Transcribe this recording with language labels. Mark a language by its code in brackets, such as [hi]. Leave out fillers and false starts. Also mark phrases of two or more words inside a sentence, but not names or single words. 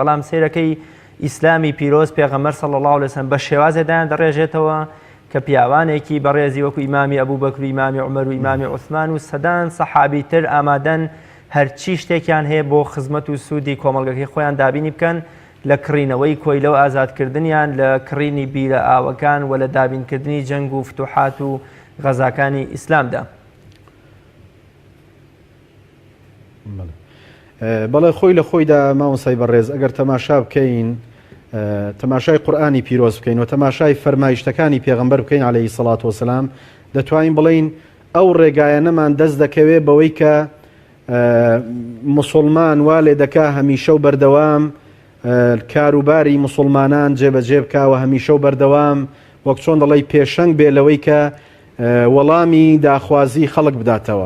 [ckb] بەڵام سیرەکەی ئیسلامی پیرۆز پێغەمبەر [ar] صلی الله علیه وسلم [ckb] بە شێوازێدایان دەڕێژێتەوە کە پیاوانێکی بەڕێزی وەکو ئیمامی ئەبوبەکر و ئیمامی عومەر و ئیمامی عوسمان و سەدان سەحابی تر ئامادەن هەرچی شتێکیان هەیە بۆ خزمەت و سوودی کۆمەلگەکەی خۆیان دابینی بکەن، لە کڕینەوەی کۆیلە و ئازادکردنیان، لە کڕینی بیرە ئاوەکان و لە دابینکردنی جەنگ و فتوحات و غەزاکانی ئیسلامدا. بەڵێ خۆی لە خۆیدا مامۆسای بەڕێز ئەگەر تەماشا بکەین، تەماشای قورئانی پیرۆز بکەین و تەماشای فەرمایشتەکانی پێغەمبەر بکەین [ar] عليه الصلاة والسلام، [ckb] دەتوانین بڵین ئەو ڕێگایەنەمان دەست دەکەوێت بەوەی کە مسلمان وا لێ دەکا هەمیشە و بەردەوام کاروباری مسلمانان جێبەجێ بکاوە، هەمیشە و بەردەوام وەک چۆن دەڵێ پێشەنگ بێ لەوەی کە وەڵامی داخوازی خەڵک بداتەوە.